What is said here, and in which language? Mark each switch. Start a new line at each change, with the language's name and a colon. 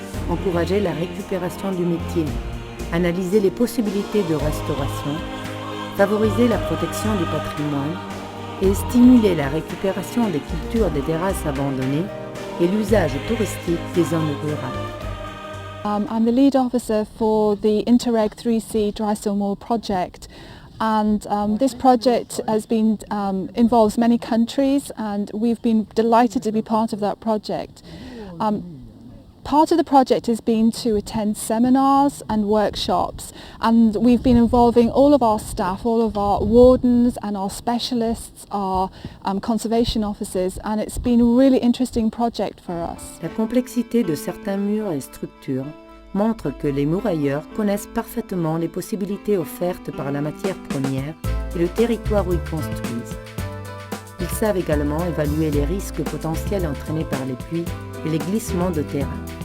French: Encourager la récupération du métier, analyser les possibilités de restauration, favoriser la protection du patrimoine et stimuler la récupération des cultures des terrasses abandonnées et l'usage touristique des zones rurales.
English: I'm the lead officer for the Interreg 3C Dry Stone Wall project. And this project involves many countries, and we've been delighted to be part of that project. Part of the project has been to attend seminars and workshops, and we've been involving all of our staff, all of our wardens and our specialists, our conservation officers, and it's been a really interesting project for us.
French: La complexité de certains murs et structures montre que les murailleurs connaissent parfaitement les possibilités offertes par la matière première et le territoire où ils construisent. Ils savent également évaluer les risques potentiels entraînés par les pluies et les glissements de terrain.